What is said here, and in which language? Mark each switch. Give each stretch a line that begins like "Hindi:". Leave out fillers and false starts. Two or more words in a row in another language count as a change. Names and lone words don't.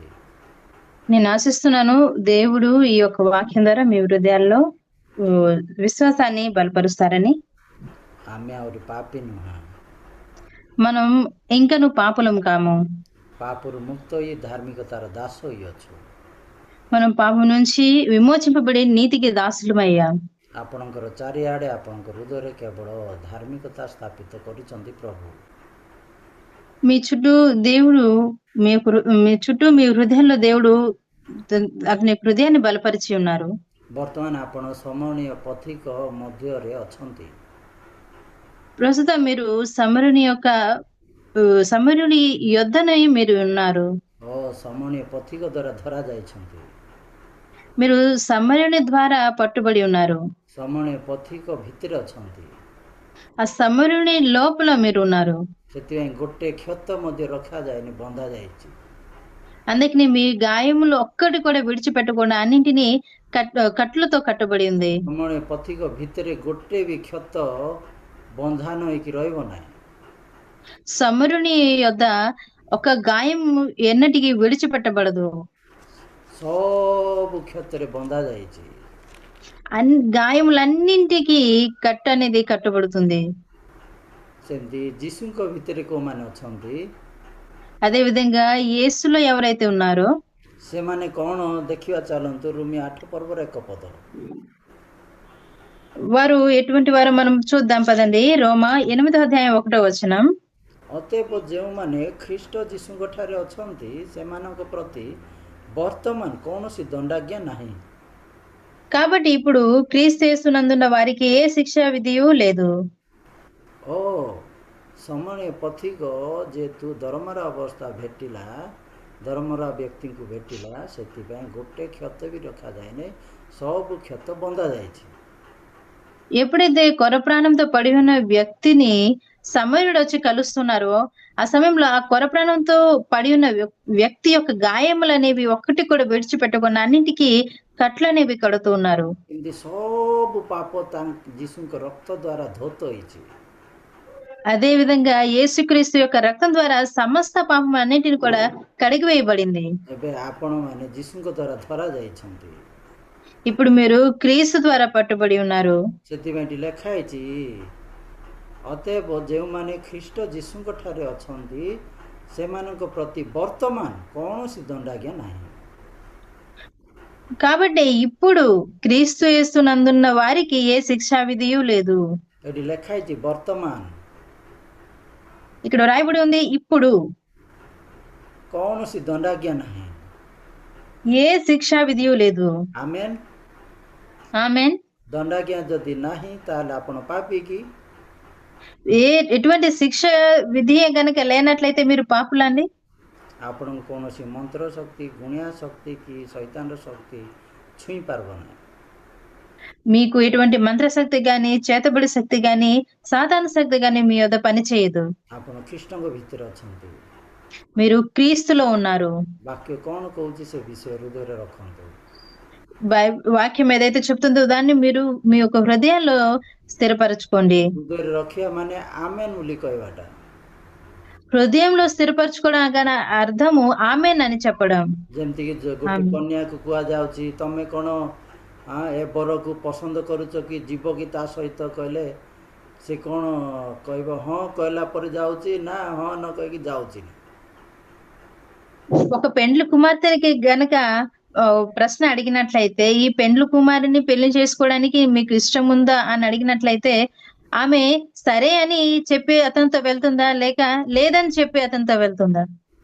Telugu: నేను ఆశిస్తున్నాను దేవుడు ఈ యొక్క వాక్యం ద్వారా మీ హృదయాల్లో విశ్వాసాన్ని బలపరుస్తారని।
Odia: ଆମେ ଆହୁରି ପାପୀ ନୁହଁ,
Telugu: మనం ఇంకను పాపులం కాము,
Odia: ପାପରୁ ମୁକ୍ତ ହୋଇ ଧାର୍ମିକତାର ଦାସ ହୋଇଅଛୁ।
Telugu: మనం పాపం నుంచి విమోచింపబడి నీతికి దాసులమయ్యాం।
Odia: ଆପଣଙ୍କର ଚାରିଆଡ଼େ ଆପଣଙ୍କ ହୃଦୟରେ କେବଳ ଧାର୍ମିକତା ସ୍ଥାପିତ କରିଛନ୍ତି ପ୍ରଭୁ।
Telugu: మీ చుట్టూ దేవుడు మీ చుట్టూ మీ హృదయంలో దేవుడు అతని హృదయాన్ని బలపరిచి ఉన్నారు।
Odia: ବର୍ତ୍ତମାନ ଆପଣ ସମଣୀୟ ପଥିକ ମଧ୍ୟରେ ଅଛନ୍ତି।
Telugu: ప్రస్తుతం మీరు సమరుని యొద్దనే మీరు ఉన్నారు।
Odia: ଓ ସମଣୀୟ ପଥିକ ଦ୍ୱାରା ଧରା ଯାଇଛନ୍ତି।
Telugu: మీరు సమరుని ద్వారా పట్టుబడి ఉన్నారు।
Odia: ସମଣୀୟ ପଥିକ ଭିତରେ ଅଛନ୍ତି।
Telugu: ఆ సమరుని లోపల మీరు ఉన్నారు।
Odia: ସେଥିପାଇଁ ଗୋଟେ କ୍ଷତ ମଧ୍ୟ ରଖାଯାଏନି, ବନ୍ଧା ଯାଇଛି।
Telugu: అందుకని మీ గాయములు ఒక్కటి కూడా విడిచిపెట్టకుండా అన్నింటినీ కట్లతో కట్టబడి ఉంది।
Odia: ସମଣୀୟ ପଥିକ ଭିତରେ ଗୋଟେ ବି କ୍ଷତ ବନ୍ଧାନ ହେଇକି ରହିବ ନାହିଁ।
Telugu: సమరుని యొద్ద ఒక గాయం ఎన్నటికి విడిచిపెట్టబడదు।
Odia: ସବୁ କ୍ଷତରେ ବନ୍ଧା ଯାଇଛି।
Telugu: గాయములన్నింటికి కట్టు అనేది కట్టబడుతుంది।
Odia: ସେମିତି ଯୀଶୁଙ୍କ ଭିତରେ କୋଉମାନେ ଅଛନ୍ତି,
Telugu: అదే విధంగా యేసులో ఎవరైతే ఉన్నారో
Odia: ସେମାନେ କ'ଣ ଦେଖିବା ଚାଲନ୍ତୁ। ରୋମୀ 8 ପର୍ବର 1 ପଦ।
Telugu: వారు ఎటువంటి వారు మనం చూద్దాం పదండి। రోమా 8వ అధ్యాయం 1వ వచనం।
Odia: ଅତଏବ ଯେଉଁମାନେ ଖ୍ରୀଷ୍ଟ ଯୀଶୁଙ୍କ ଠାରେ ଅଛନ୍ତି ସେମାନଙ୍କ ପ୍ରତି ବର୍ତ୍ତମାନ କୌଣସି ଦଣ୍ଡାଜ୍ଞା ନାହିଁ।
Telugu: కాబట్టి ఇప్పుడు క్రీస్తు యేసునందున్న వారికి ఏ శిక్షా విధియు లేదు।
Odia: ଓ ସମଣୀୟ ପଥିକ ଯେହେତୁ ଦରମାର ଅବସ୍ଥା ଭେଟିଲା, ଦରମାର ବ୍ୟକ୍ତିଙ୍କୁ ଭେଟିଲା, ସେଥିପାଇଁ ଗୋଟେ କ୍ଷତ ବି ରଖାଯାଏନି, ସବୁ କ୍ଷତ ବନ୍ଧା ଯାଇଛି।
Telugu: ఎప్పుడైతే కొర ప్రాణంతో పడి ఉన్న వ్యక్తిని సమరుడు వచ్చి కలుస్తున్నారో ఆ సమయంలో ఆ కొర ప్రాణంతో పడి ఉన్న వ్యక్తి యొక్క గాయములు అనేవి ఒక్కటి కూడా విడిచిపెట్టకుండా అన్నింటికి కట్లు అనేవి కడుతూ ఉన్నారు।
Odia: ଏମିତି ସବୁ ପାପ ଯୀଶୁଙ୍କ ରକ୍ତ ଦ୍ୱାରା ଧୌତ ହେଇଛି।
Telugu: అదే విధంగా యేసుక్రీస్తు యొక్క రక్తం ద్వారా సమస్త పాపం అన్నింటిని కూడా కడిగివేయబడింది।
Odia: ଏବେ ଆପଣମାନେ ଯୀଶୁଙ୍କ ଦ୍ୱାରା ଧରା ଯାଇଛନ୍ତି।
Telugu: ఇప్పుడు మీరు క్రీస్తు ద్వారా పట్టుబడి ఉన్నారు।
Odia: ସେଥିପାଇଁ ଏଠି ଲେଖା ହେଇଛି, ଅତଏବ ଯେଉଁମାନେ ଖ୍ରୀଷ୍ଟ ଯୀଶୁଙ୍କ ଠାରେ ଅଛନ୍ତି ସେମାନଙ୍କ ପ୍ରତି ବର୍ତ୍ତମାନ କୌଣସି ଦଣ୍ଡାଜ୍ଞା ନାହିଁ।
Telugu: కాబట్టి ఇప్పుడు క్రీస్తు యేసునందున్న వారికి ఏ శిక్షా విధియు లేదు।
Odia: ଏଠି ଲେଖା ହେଇଛି ବର୍ତ୍ତମାନ,
Telugu: ఇక్కడ రాయబడి ఉంది ఇప్పుడు,
Odia: କୌଣସି ଦଣ୍ଡାଜ୍ଞା ନାହିଁ।
Telugu: ఏ శిక్షా విధియు లేదు।
Odia: ଆମେନ୍।
Telugu: ఆమేన్।
Odia: ଦଣ୍ଡାଜ୍ଞା ଯଦି ନାହିଁ ତାହେଲେ ଆପଣ ପାପୀ କି?
Telugu: ఎటువంటి శిక్ష విధి గనక లేనట్లయితే మీరు పాపులండి।
Odia: ଆପଣଙ୍କୁ କୌଣସି ମନ୍ତ୍ର ଶକ୍ତି, ଗୁଣିଆ ଶକ୍ତି କି ଶୈତାନର ଶକ୍ତି ଛୁଇଁ ପାରିବ ନାହିଁ।
Telugu: మీకు ఎటువంటి మంత్రశక్తి గాని చేతబడి శక్తి గాని సాతాను శక్తి గాని మీ యొద్ద పని చేయదు।
Odia: ଆପଣ ଖ୍ରୀଷ୍ଟଙ୍କ ଭିତରେ ଅଛନ୍ତି।
Telugu: మీరు క్రీస్తులో ఉన్నారు।
Odia: ବାକ୍ୟ କ'ଣ କହୁଛି ସେ ବିଷୟ ହୃଦୟରେ ରଖନ୍ତୁ।
Telugu: వాక్యం ఏదైతే చెప్తుందో దాన్ని మీరు మీ యొక్క హృదయాల్లో స్థిరపరచుకోండి।
Odia: ହୃଦୟରେ ରଖିବା ମାନେ ଆମେନ୍ ବୋଲି କହିବାଟା।
Telugu: హృదయంలో స్థిరపరచుకోవడం గన అర్థము ఆమేన్ అని చెప్పడం।
Odia: ଯେମିତିକି ଗୋଟେ କନ୍ୟାକୁ କୁହାଯାଉଛି, ତମେ କ'ଣ ଏ ବରକୁ ପସନ୍ଦ କରୁଛ କି ଯିବ କି ତା ସହିତ, କହିଲେ ସେ କ'ଣ କହିବ? ହଁ କହିଲା ପରେ ଯାଉଛି, ନା ହଁ ନ କହିକି ଯାଉଛି।
Telugu: ఒక పెండ్లి కుమార్తెకి గనక ప్రశ్న అడిగినట్లయితే ఈ పెండ్లి కుమారుని పెళ్లి చేసుకోవడానికి మీకు ఇష్టం ఉందా అని అడిగినట్లయితే ఆమె సరే అని చెప్పి అతనితో వెళ్తుందా లేక లేదని చెప్పి అతనితో వెళ్తుందా?